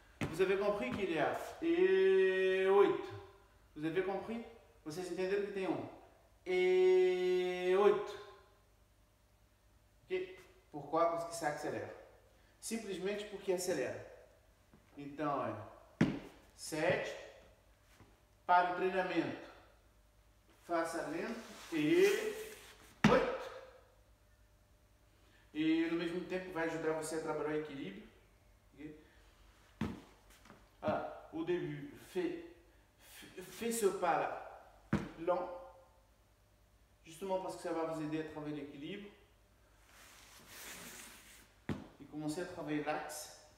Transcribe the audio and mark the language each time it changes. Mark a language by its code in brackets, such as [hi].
[fr] Vous avez compris qu'il y a et 8. Vous avez compris? [pt] Vocês entenderam que tem e 8. Ok? [fr] Pourquoi? Parce que ça accélère. [pt] Simplesmente porque acelera. Então é 7. Para o treinamento, faça lento. E 8. E no mesmo tempo vai ajudar você a trabalhar o equilíbrio. [fr] Ah, au début, fais ce pas là, lent, justement parce que ça va vous aider à travailler l'équilibre. Et commencez à travailler l'axe.